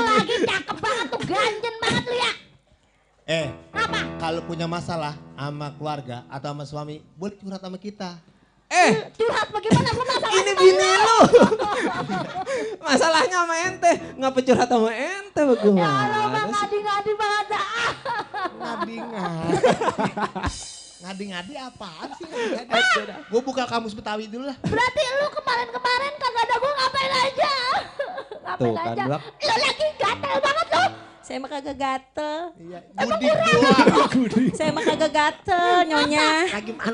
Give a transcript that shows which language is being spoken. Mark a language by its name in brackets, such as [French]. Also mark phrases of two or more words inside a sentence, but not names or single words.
[Indonesian] lagi cakep banget tuh, ganjen banget lu ya. Apa? Kalau punya masalah sama keluarga atau sama suami, boleh curhat sama kita. Curhat bagaimana lu masalah? Ini bini lu. Masalahnya sama ente, ngapa curhat sama ente [Arabic] Ya Allah, [Indonesian] bagaimana Bang, sih? ngadi-ngadi banget dah. Ngadi-ngadi. Ngadi-ngadi apaan sih ngadi-ngadi? Gue buka kamus Betawi dulu lah. Berarti lu kemarin-kemarin kagak ada gua ngapain aja? Ngapain Tuh kan, aja? Blak. Lu lagi gatel banget lu. Saya mah kagak gatel. Iya, Budi doang. Saya mah kagak gatel nyonya. Lagi malu